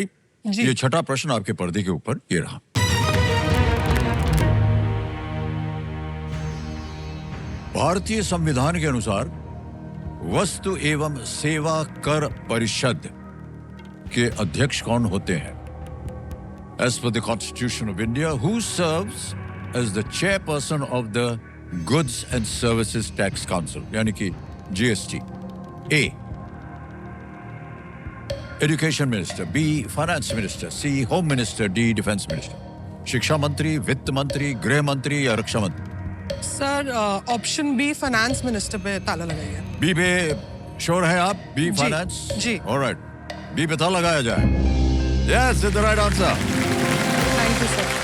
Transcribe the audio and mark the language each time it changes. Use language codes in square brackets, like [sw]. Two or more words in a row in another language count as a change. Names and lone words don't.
[hi] जी। ये छठा प्रश्न आपके पर्दे के ऊपर ये रहा। भारतीय संविधान के अनुसार वस्तु एवं सेवा कर परिषद के अध्यक्ष कौन होते हैं? [en] As per the Constitution of India, who serves as the chairperson of the Goods and Services Tax Council, [hi] यानी कि GST? [en] A. Education Minister, B. Finance Minister, C. Home Minister, D. Defense Minister? [hi] शिक्षा मंत्री, वित्त मंत्री, गृह मंत्री या रक्षा मंत्री? सर [en] option B finance minister [hi] पे ताला लगाइए। बी पे श्योर है आप? बी जी, फाइनेंस? जी। ऑलराइट, बी पे ताला लगाया जाए। [en] Yes, it's the right answer. Thank you sir.